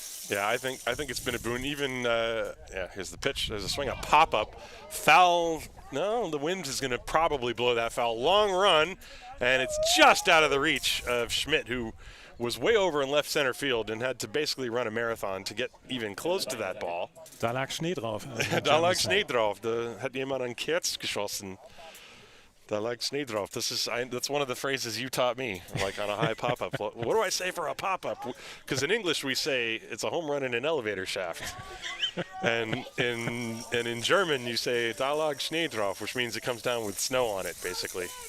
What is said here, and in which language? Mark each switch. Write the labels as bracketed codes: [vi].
[en] Yeah, I think it's been a boon. Even here's the pitch. There's a swing, a pop-up, foul. No, the wind is going to probably blow that foul. Long run, and it's just out of the reach of Schmidt, who was way over in left center field and had to basically run a marathon to get even close to that ball. [de] Da lag Schnee drauf. Da lag Schnee drauf. Da hat jemand ein Kerz geschossen. Da lag Schnee drauf. [en] That's one of the phrases you taught me, like on a high pop-up. What do I say for a pop-up? Because in English we say it's a home run in an elevator shaft. and in German you say da lag Schnee drauf, which means it comes down with snow on it, basically.